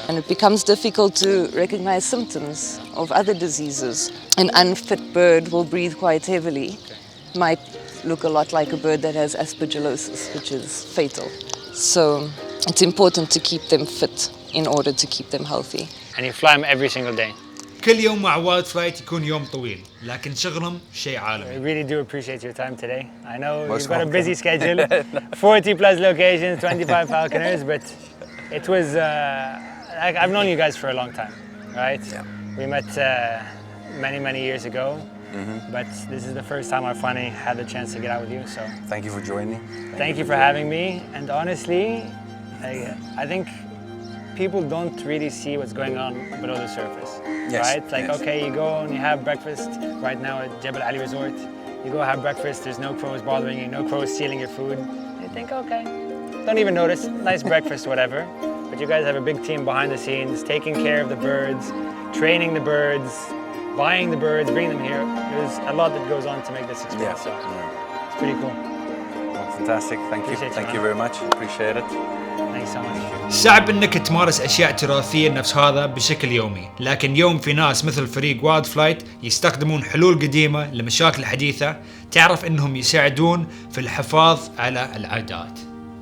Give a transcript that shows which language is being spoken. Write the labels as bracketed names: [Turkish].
[English] And it becomes difficult to recognize symptoms of other diseases. An unfit bird will breathe quite heavily, might look a lot like a bird that has aspergillosis, which is fatal. So it's important to keep them fit in order to keep them healthy. And you fly them every single day? [Arabic] كل يوم مع وايد فلايت يكون يوم طويل، لكن شغلهم شيء عالمي. [English] I really do appreciate your time today. I know you've got a busy schedule, 40 plus locations, 25 falconers, but it was, I've known you guys for a long time, right? Yeah. We met many years ago, but this is the first time I finally had the chance to get out with you, so. Thank you for joining. Thank you for having me, and honestly, I think people don't really see what's going on below the surface, right? Like, okay, you go and you have breakfast right now at Jebel Ali Resort. You go have breakfast, there's no crows bothering you, no crows stealing your food. You think, okay, don't even notice, nice breakfast, whatever. But you guys have a big team behind the scenes, taking care of the birds, training the birds, buying the birds, bringing them here. There's a lot that goes on to make this experience, so it's pretty cool. Well, fantastic, thank you. Thank you very much, appreciate it. Thanks so much. [Arabic] صعب انك تمارس اشياء تراثية نفس هذا بشكل يومي، لكن اليوم في ناس مثل فريق وايد فلايت يستخدمون حلول قديمة لمشاكل حديثة تعرف انهم يساعدون في الحفاظ على العادات.